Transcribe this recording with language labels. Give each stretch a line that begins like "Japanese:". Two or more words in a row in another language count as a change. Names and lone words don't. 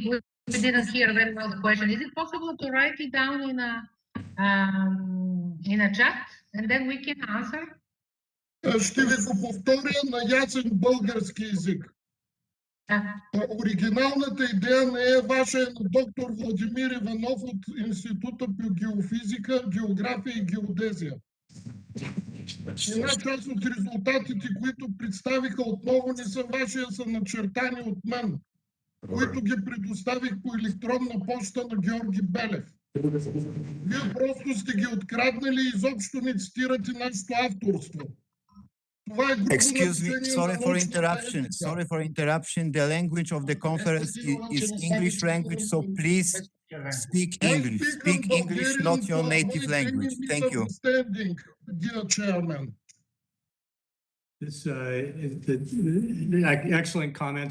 English: We didn't hear very well the question. Is it possible to write it down in a chat and then we can answer?
Bulgarian: Ще ви го повторя на ясен български език. Оригиналната идея не е ваша, на доктор Владимир Иванов от Института по геофизика, география и геодезия. Една част от резултатите, които представиха, отново не са ваши, а са начертани от мен, които ги предоставих по електронна почта на Георги Белев. Вие просто сте ги откраднали и изобщо не цитирате нашето авторство.
English: Excuse me, sorry for interruption. Sorry for interruption. The language of the conference is English language, so please speak English. Speak English, not your native language. Thank you. Dear Chairman. This excellent comments.